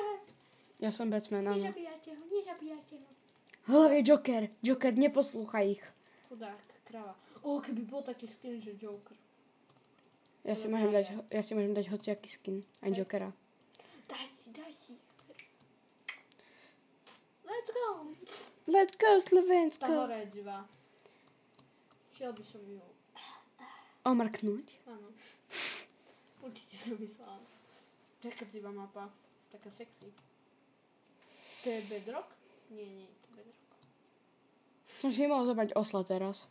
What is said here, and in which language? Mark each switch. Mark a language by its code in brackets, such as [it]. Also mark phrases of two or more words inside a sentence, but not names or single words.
[sk] Ja som Batman, áno. Nezabíjate ho. Hlavne Joker. Joker, neposlúchaj ich. Chudák, krava. Keby bol taký skin, že Joker. Ja si môžem dať hociaký skin. Aj Hej. Jokera. Daj si. [en] Let's go. Let's go, [sk] Tá Slovensko. hora je divá. Šiel by som ju. Omrknúť. Áno. Určite som myslela. Taká divá mapa. Taká sexy. To je Bedrock? Nie je to Bedrock. Som si mohol zobrať osla teraz.